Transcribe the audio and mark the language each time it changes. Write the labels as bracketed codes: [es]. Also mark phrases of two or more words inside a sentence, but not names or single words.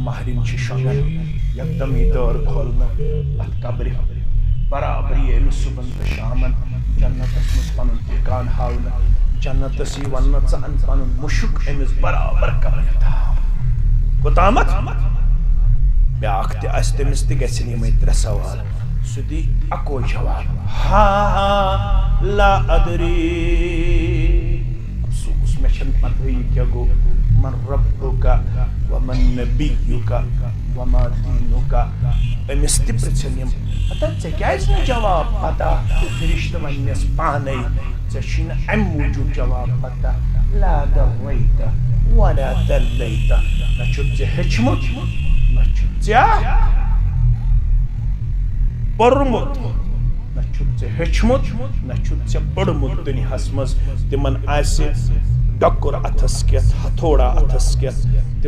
[ks] مہرِنۍ چھِ شۄنٛگان یکدم یی دٲر کھولنہٕ اتھ قبرِ برابر یی أمِس صُبحن تہٕ شامن جنتس منٛز پنُن ٹھِکان ہاونہٕ جنتس یی وننہٕ ژٕ ان پنُن مُشُک أمِس برابر قبرِ تھاو کوٚتامتھ بیٛاکھ تہِ آسہِ تٔمِس تہِ گژھن یِمے 3 سوال سُہ دی اکوے جواب ہا [ar] لا ادری [ks] افسوس مےٚ چھنہٕ پتہٕے کیٛاہ گوٚو [ar] من ربُک ومن نبیُک وما دیٖنُک [ks] أمِس تہِ پرژھن یِم ہتا ژےٚ کیٛازِ نہٕ جواب پتہ فرشتہٕ وننس پانے ژےٚ چھُے نہٕ امہِ موٗجوٗب جواب پتہ [ar] لا دریت ولا دلیت [ks] نہ چھُتھ ژےٚ ہیٚچھمُت نہ چھُتھ ژےٚ پوٚرمُت نہ چھُتھ ژےٚ ہیٚچھمُت نہ چھُتھ ژےٚ پوٚرمُت دُنیاہس منٛز تِمن آسہِ ڈۄکُر اتھس کٮ۪تھ ہتھوڑا اتھس کٮ۪تھ تِم